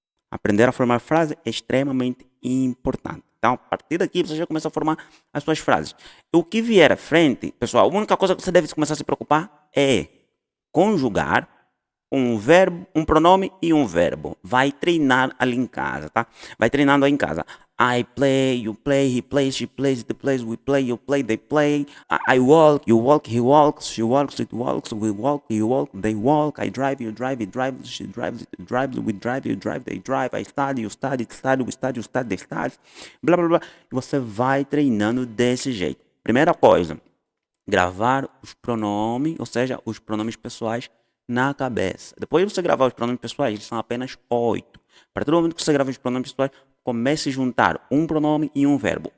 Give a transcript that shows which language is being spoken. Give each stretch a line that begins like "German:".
Portuguese: Aprender a formar frases é extremamente importante. Então, a partir daqui, você já começa a formar as suas frases. O que vier à frente, pessoal, a única coisa que você deve começar a se preocupar é conjugar um verbo, um pronome e um verbo. Vai treinar ali em casa, tá? Vai treinando aí em casa.
English: I play, you play, he plays, she plays, they plays, we play, you play, they play. I walk, you walk, he walks, she walks, it walks, we walk, you walk, they walk. I drive, you drive, he drives, she drives, it drives, we drive, you drive, they drive. I study, you study, it study, we study, you study, they study.
Portuguese: Blá, blá, blá. E você vai treinando desse jeito. Primeira coisa, gravar os pronomes, ou seja, os pronomes pessoais na cabeça. Depois de você gravar os pronomes pessoais, eles são apenas 8. A partir do momento que você grava os pronomes pessoais, comece a juntar um pronome e um verbo.